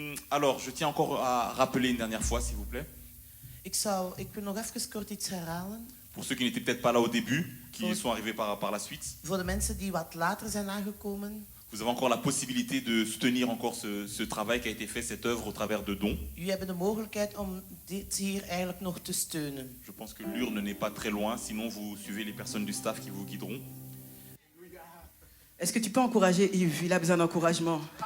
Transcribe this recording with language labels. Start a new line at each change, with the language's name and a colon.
French: Alors, je tiens encore à rappeler une dernière fois, s'il vous plaît.
Dutch: Ik wil nog even kort iets herhalen.
French: Pour ceux qui n'étaient peut-être pas là au début, qui sont arrivés par la suite.
Dutch: Voor de mensen die wat later zijn aangekomen.
French: Vous avez encore la possibilité de soutenir encore ce travail qui a été fait, cette œuvre, au travers de dons.
Dutch: Jullie hebben de mogelijkheid om dit hier eigenlijk nog te steunen.
French: Je pense que l'urne n'est pas très loin, sinon vous suivez les personnes du staff qui vous guideront. Est-ce que tu peux encourager Yves? Il a besoin d'encouragement.